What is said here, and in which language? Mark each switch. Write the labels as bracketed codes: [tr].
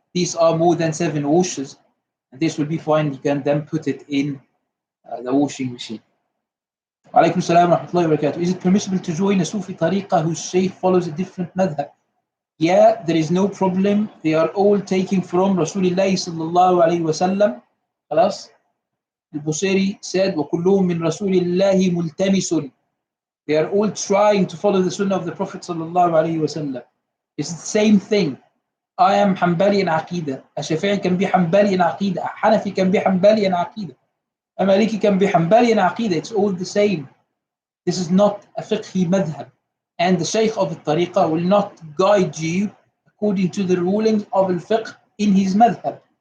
[en] These are more than 7 washes. And this will be fine. You can then put it in the washing machine. [ar] Alaikum salam wa rahmatullahi wa barakatuh. [en] Is it permissible to join a Sufi tariqah whose shaykh follows a different madhab? Yeah, there is no problem. They are all taking from Rasulullah sallallahu alayhi wa sallam. [ar] خلاص. [en] Al-Busayri said, [ar] وَكُلُّهُم مِّن رَسُولِ اللَّهِ مُلْتَمِسٌ. [en] They are all trying to follow the sunnah of the Prophet sallallahu alayhi wa sallam. It's the same thing. I am Hanbali in Aqidah. A Shafi'i can be Hanbali in Aqidah. A Hanafi can be Hanbali in Aqidah. A Maliki can be Hanbali in Aqidah. It's all the same. This is not a fiqhi madhab. And the Shaykh of the tariqah will not guide you according to the rulings of al-fiqh in his madhab.